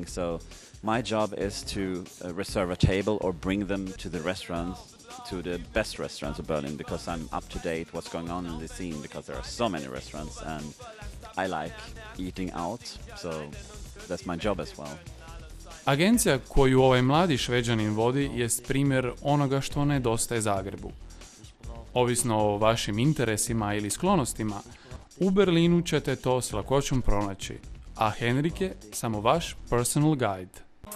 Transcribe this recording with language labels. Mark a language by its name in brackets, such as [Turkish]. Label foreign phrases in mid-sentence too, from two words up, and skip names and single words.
[English] So my job is to reserve a table or bring them to the restaurants, to the best restaurants of Berlin, because I'm up to date what's going on in the scene, because there are so many restaurants and I like eating out, so that's my job as well. [Croatian] Agencija koju ovaj mladi Šveđanin vodi jest primjer onoga što nedostaje Zagrebu. Ovisno o vašim interesima ili sklonostima, u Berlinu ćete to s lakoćom pronaći, a Henrik je samo vaš [English] personal guide.